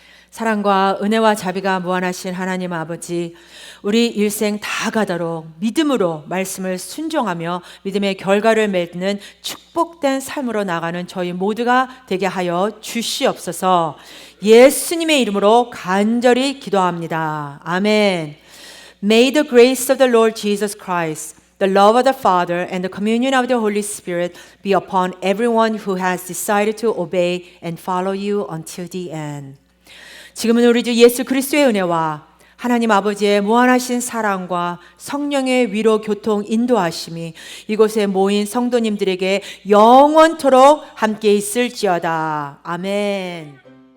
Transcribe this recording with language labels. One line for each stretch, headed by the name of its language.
Korean: 사랑과 은혜와 자비가 무한하신 하나님 아버지, 우리 일생 다 가도록 믿음으로 말씀을 순종하며 믿음의 결과를 맺는 축복된 삶으로 나가는 저희 모두가 되게 하여 주시옵소서. 예수님의 이름으로 간절히 기도합니다. 아멘.
English: May the grace of the Lord Jesus Christ, the love of the Father, and the communion of the Holy Spirit be upon everyone who has decided to obey and follow you until the end.
Korean: 지금은 우리 주 예수 그리스도의 은혜와 하나님 아버지의 무한하신 사랑과 성령의 위로 교통 인도하심이 이곳에 모인 성도님들에게 영원토록 함께 있을지어다. 아멘.